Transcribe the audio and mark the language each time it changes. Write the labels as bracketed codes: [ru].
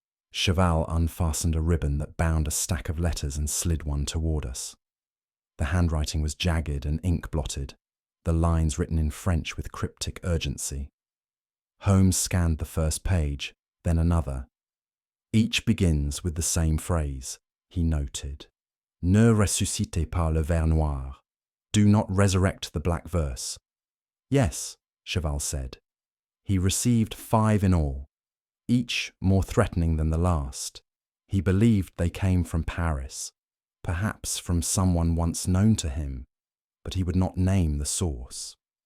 [en] Cheval unfastened a ribbon that bound a stack of letters and slid one toward us. The handwriting was jagged and ink-blotted, the lines written in French with cryptic urgency. Holmes scanned the first page, then another. Each begins with the same phrase, he noted. [fr] "Ne ressuscitez pas le vers noir." [en] Do not resurrect the black verse. "Yes," Cheval said. He received 5 in all, each more threatening than the last. He believed they came from Paris, perhaps from someone once known to him, but he would not name the source.